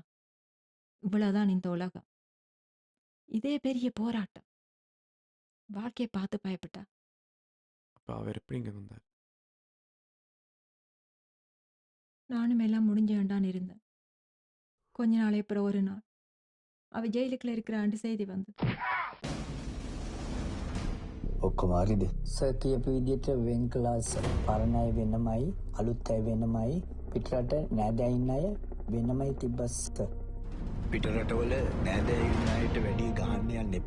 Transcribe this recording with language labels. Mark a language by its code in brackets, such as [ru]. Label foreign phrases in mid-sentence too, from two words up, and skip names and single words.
[ta] இவ்வளவுதான் இந்த உலகம். இதே பெரிய போராட்டம். வாழ்க்கையை பார்த்து பயப்பட்டா. அப்ப அவர் எப்படி இங்க வந்தார்? நானும் எல்லாம் முடிஞ்ச வேண்டான்னு இருந்தேன். கொஞ்ச நாளை அப்புறம் ஒரு நாள் அவ ஜெயிலுக்குள்ள இருக்கிறான்னு செய்தி வந்து. [si] ඔක්කොම හරිද? සර් කියපු විදිහට වෙන් ක්ලාස් පරණ අය වෙනමයි අලුත් අය වෙනමයි පිටරට නෑදෑයින් අය වෙනමයි තිබ්බස් සර්. පිටරටවල නෑදෑයින් අයට වැඩි ගහන්න යන්න එපා.